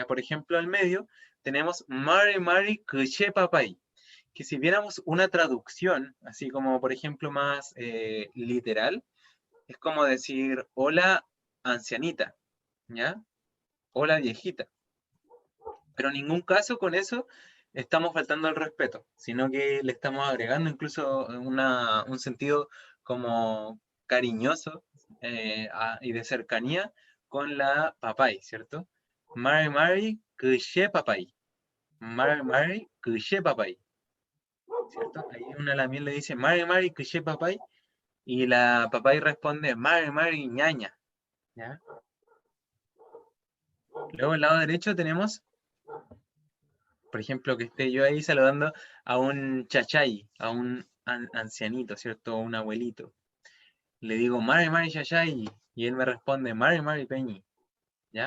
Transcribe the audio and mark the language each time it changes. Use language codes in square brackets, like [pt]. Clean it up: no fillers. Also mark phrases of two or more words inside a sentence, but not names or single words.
[es] Por ejemplo, al medio tenemos [arn] Mari Mari Kuche Papay, [es] que si viéramos una traducción, así como, por ejemplo, más literal, es como decir, hola ancianita, ¿ya? Hola viejita. Pero en ningún caso con eso estamos faltando el respeto, sino que le estamos agregando incluso un sentido como cariñoso y de cercanía con la papay, ¿cierto? [arn] Mari Mari Kuche Papay. Mari Mari Kuche Papay, [es] ¿cierto? Ahí una también le dice [arn] Mari Mari Kuche Papay [es] y la papay responde [arn] Mari Mari ñaña, [es] ¿ya? Luego al lado derecho tenemos, por ejemplo, que esté yo ahí saludando a un chachay, a un ancianito, ¿cierto? Un abuelito. Le digo, [arn] Mari, Mari, chachay, [es] y él me responde, [arn] Mari, Mari, peñi, [es] ¿ya?